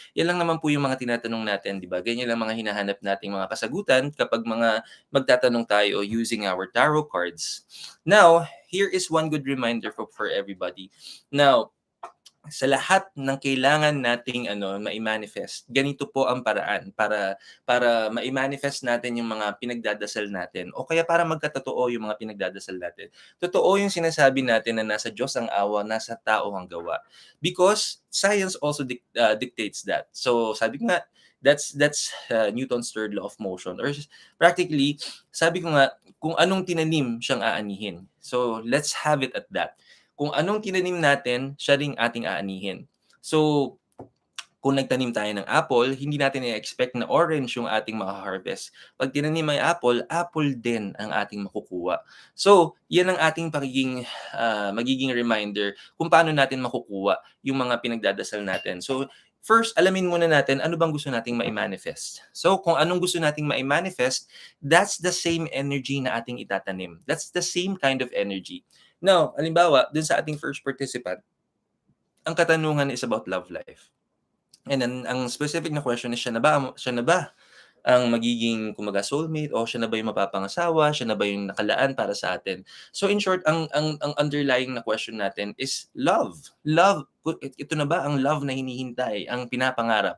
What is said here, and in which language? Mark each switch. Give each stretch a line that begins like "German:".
Filipino: Yan lang naman po yung mga tinatanong natin, di ba? Ganyan lang mga hinahanap nating mga kasagutan kapag mga magtatanong tayo
English: using our tarot cards. Now, here is one good reminder for everybody.
Filipino: Now, sa lahat ng kailangan nating mai-manifest, ganito po ang paraan para mai-manifest natin yung mga pinagdadasal natin, o kaya para magkatotoo yung mga pinagdadasal natin. Totoo yung sinasabi natin na nasa Diyos ang awa, nasa tao ang gawa.
English: Because science also dictates that.
Filipino: So sabi ko nga,
English: that's Newton's third law of motion, or practically
Filipino: sabi ko nga, kung anong tinanim siyang aanihin.
English: So let's have it at that.
Filipino: Kung anong tinanim natin, siya ring ating aanihin. So, kung nagtanim tayo ng apple, hindi natin i-expect na orange yung ating maka-harvest. Pag tinanim ay apple din ang ating makukuha. So, yan ang ating magiging reminder kung paano natin makukuha yung mga pinagdadasal natin. So, first, alamin muna natin ano bang gusto nating mai-manifest. So, kung anong gusto nating mai-manifest,
English: that's the same energy
Filipino: na ating itatanim.
English: That's the same kind of energy.
Filipino: Now, halimbawa, dun sa ating first participant, ang katanungan is about love life. And then, ang specific na question is, siya na ba ang magiging soulmate, o siya na ba yung mapapangasawa, siya na ba yung nakalaan para sa atin? So in short, ang underlying na question natin is love. Love, ito na ba ang love na hinihintay, ang pinapangarap?